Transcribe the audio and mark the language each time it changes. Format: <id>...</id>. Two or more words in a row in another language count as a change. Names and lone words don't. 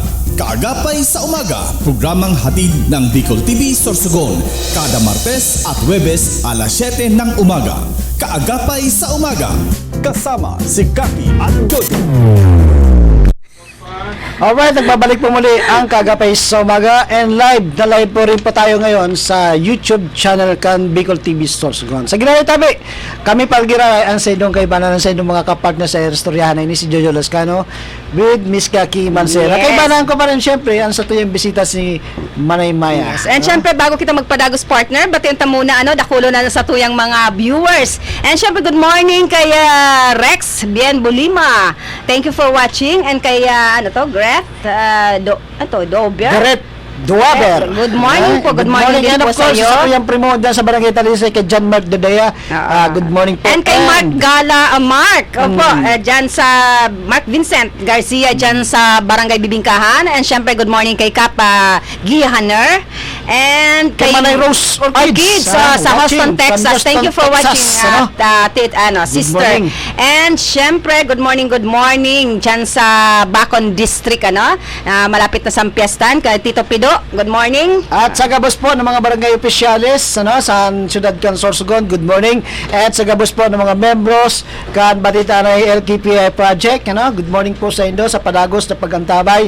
<tl>Kaagapay sa Umaga, programang hatid ng Bicol TV Sorsogon, kada Martes at Huwebes alas 7 ng umaga. Kaagapay sa Umaga, kasama si Kaki at Dodi. Alright, nagbabalik po muli ang Kagapay sa Umaga</tl> <en>and live</en> <tl>po rin po tayo ngayon sa YouTube channel kan Bicol TV Sorsogon.</tl> <bik>Sa Ginay Tabi, kami palgira ang sa idong kaibanan sa idong mga kapartner sa Restoryahan ini si Jojo Lascano</bik> <en>with Miss</en> <bik>Kaki Mancera.</bik> <en>Yes.</en> <bik>Kaibanan ko pa rin syempre ang sa tuyong bisita si Manay Maya.</bik> <en>Yes. And syempre,</en> <bik>bago kita magpadagos partner, batiin ta muna, dakulo na sa tuyang mga viewers. And syempre,</bik> <en>good morning</en> <bik>kay Rex Bien Bulima.</bik> <en>Thank you for watching. And kay, Greth, Dober. Gareth Duaber. Good morning po. Good morning din And</en> <tl>po</tl> <en>of</en> <tl>sa</tl> <en>course,</en> <tl>iyo.</tl> <bik>sa tuyong primo dyan sa Barangay Talisay kay John Mark Dedea.</bik> <en>Good morning po.</en> <bik>And kay Mark Gala, Mark, dyan sa Mark Vincent Garcia, dyan sa Barangay Bibingkahan. And syempre,</bik> <en>good morning</en> <bik>kay Kapa Gihaner.</bik> <en>And</en> <bik>Kay Manay Rose Orchids sa Houston, Texas.</bik> <en>Thank you for watching, sister. morning.</en> <bik>And syempre,</bik> <en>good morning</en> <bik>dyan sa Bacon District, malapit na sa Piestan, kay Tito Pido.</bik> <en>Good morning.</en> <bik>At sa gabos po ng mga barangay opisyalis sa Siyudad kan Sorsogon,</bik> <en>good morning.</en> <bik>At sa gabos po ng mga membros kan Batita na LKPI project,</bik> <en>good morning</en> <bik>po sa Indo sa padagos na pagantabay.</bik>